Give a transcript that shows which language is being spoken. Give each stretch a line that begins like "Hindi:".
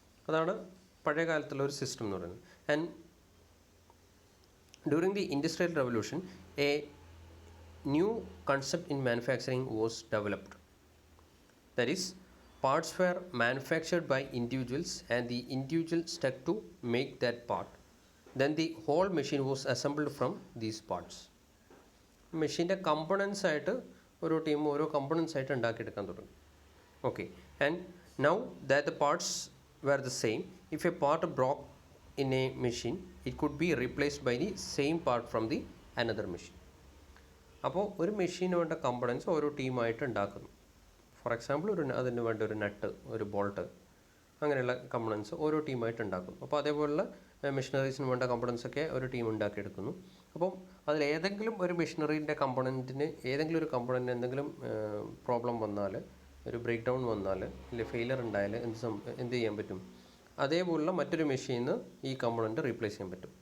Malayalam: അതാണ് പഴയ കാലത്തുള്ള ഒരു സിസ്റ്റം എന്ന് പറയുന്നത്.
English: And during the Industrial Revolution, a new concept in manufacturing was developed. That is, parts were manufactured by individuals and the individual stuck to make that part. Then the whole machine was assembled from these parts.
Malayalam: മെഷീൻ്റെ components ആയിട്ട് ഓരോ team ഓരോ components ആയിട്ട് ഉണ്ടാക്കിയെടുക്കാൻ തുടങ്ങി.
English: Okay, and now that the parts were the same, if a part broke in a machine, it could be replaced by the same part from the another machine.
Malayalam: അപ്പോൾ ഒരു മെഷീന് വേണ്ട components ഓരോ ടീമായിട്ട് ഉണ്ടാക്കുന്നു. ഫോർ എക്സാമ്പിൾ അതിന് വേണ്ട ഒരു നട്ട്, ഒരു ബോൾട്ട്, അങ്ങനെയുള്ള കമ്പോണൻസ് ഓരോ ടീമായിട്ട് ഉണ്ടാക്കുന്നു. അപ്പോൾ അതേപോലുള്ള മെഷീനറീസിന് വേണ്ട കമ്പോണൻസൊക്കെ ഒരു ടീം ഉണ്ടാക്കിയെടുക്കുന്നു. അപ്പം അതിലേതെങ്കിലും ഒരു മെഷീനറീൻ്റെ കമ്പോണൻറ്റിന് ഏതെങ്കിലും ഒരു കമ്പോണൻറ്റിന് എന്തെങ്കിലും പ്രോബ്ലം വന്നാൽ, ഒരു ബ്രേക്ക് ഡൗൺ വന്നാൽ, അല്ലെങ്കിൽ ഫെയിലിയർ ഉണ്ടായാൽ എന്ത് ചെയ്യാൻ പറ്റും, അതേപോലുള്ള മറ്റൊരു മെഷീനിൽ ഈ കമ്പോണൻറ്റ് റീപ്ലേസ് ചെയ്യാൻ പറ്റും.